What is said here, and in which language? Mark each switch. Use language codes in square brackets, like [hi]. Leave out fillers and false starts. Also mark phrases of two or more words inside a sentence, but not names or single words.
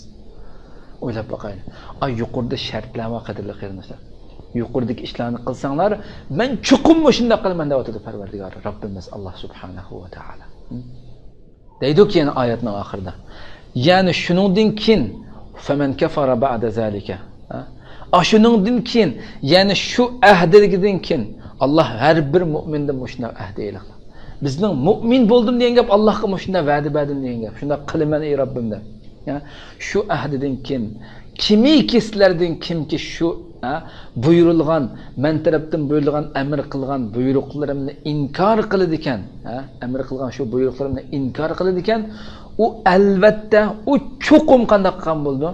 [uz] O'ylab boqaylik. Ay yuqorida shartlar va qadrli qarindoshlar. Yuqoridagi ishlarni qilsanglar, men chuqum shunda qilman deb o'tadi Parvardigor Robbimiz Alloh [ar] سبحانه وتعالى. [uz] Deydi-ki yana oyatning oxirida. Ya'ni shuningdan keyin [ar] فمن كفر بعد ذلك. [uz] Shuningdan keyin, ya'ni shu ahdidan keyin Allah her bir mu'mindan shunday ahd e'lon qildi. Bizning mu'min bo'ldim degan gap Allohga shunday va'da berdim degan gap. Shunday qilaman ey Robbim deb. Shu ahdidan keyin kimiki sizlardan kimki shu buyurilgan, men tarafdan buyurilgan amr qilgan buyruqlarimni inkor qiladi ekan, amr qilgan shu buyruqlarimni inkor qiladi ekan, u albatta u chuqum qanday qilgan bo'ldi?